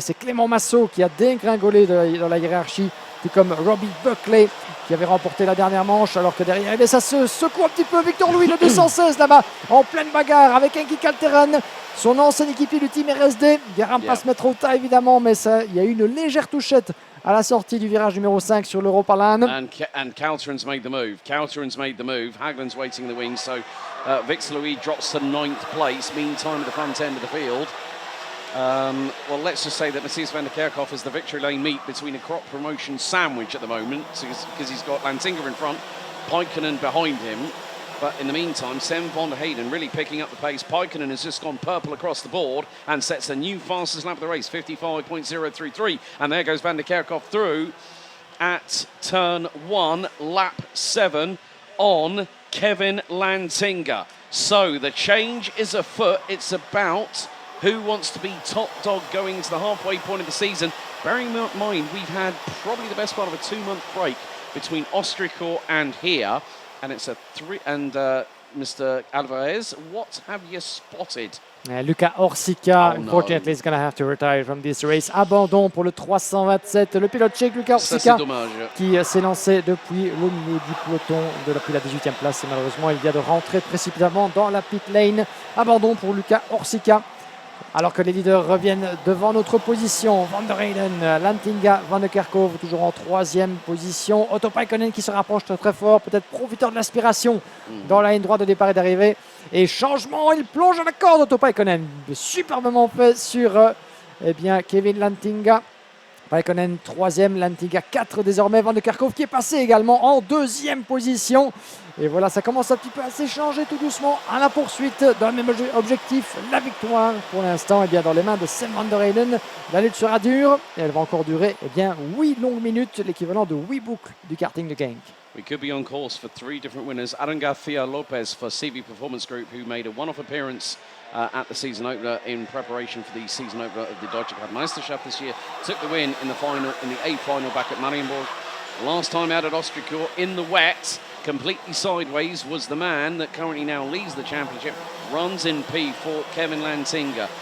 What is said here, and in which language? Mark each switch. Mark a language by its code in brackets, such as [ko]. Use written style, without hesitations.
[fr] C'est Clément Massot qui a dégringolé dans la hiérarchie, tout comme Robbie Buckley qui avait remporté la dernière manche, alors que derrière, ça se secoue un petit peu. Victor Louis, le 216 là-bas, en pleine bagarre avec Henki Kalteren, son ancien équipier du team RSD. Guérin pas se mettre au tas évidemment, mais il y a eu une légère touchette à la sortie du virage numéro 5 sur l'Europalan. [en] And Kalteren's made the move. Haglen's waiting in the wings, so Victor Louis drops to 9th place. Meantime, at the front end of the field. Well, let's just say that Matthias van der Kerkhoff is the victory lane meet between a crop promotion sandwich at the moment, because he's got Lantinga in front, Paikkonen behind him. But in the meantime, Sam van der Heyden really picking up the pace. Paikkonen has just gone purple across the board and sets a new fastest lap of the race, 55.033. And there goes van der Kerkhoff through at turn 1, lap 7 on Kevin Lantinga. So the change is afoot. It's about who wants to be top dog going to the halfway point of the season. Bearing in mind, we've had probably the best part of a 2-month break between Ostrico and here. And it's a 3. And Mr. Alvarez, what have you spotted? Luca Orsica, unfortunately, is going to have to retire from this race. [fr] Abandon pour le 327. Le pilote tchèque Luca Orsica qui s'est lancé depuis le milieu du peloton depuis la 18e place. Et malheureusement, il vient de rentrer précipitamment dans la pit lane. Abandon pour Luca Orsica. Alors que les leaders reviennent devant notre position. Van der Heyden, Lantinga, Van der Kerkhoff toujours en 3e position. Otto Paikkonen qui se rapproche très fort, peut-être profiteur de l'aspiration dans la ligne droite de départ et d'arrivée. Et changement, il plonge à la corde Otto Paikkonen. Superbement fait sur Kevin Lantinga. Paikkonen 3e, Lantinga 4 désormais. Van der Kerkhoff qui est passé également en 2e position. Et voilà, ça commence un petit peu à s'échanger tout doucement à la poursuite dans le même objectif, la victoire pour l'instant dans les mains de Sam van der Heyden. La lutte sera dure et elle va encore durer 8 longues minutes, l'équivalent de 8 boucles du karting de Genk. [en] we could be on course for 3 different winners. Aaron Garcia Lopez for CV Performance Group, who made a one-off appearance at the season opener in preparation for the season opener of the Deutsche Meisterschaft this year, took the win in the final, in the A final back at Marienburg. Last time out at Austricourt in the wet, completely sideways, was the man that currently now leads the championship, runs in P for Kevin Lantinga.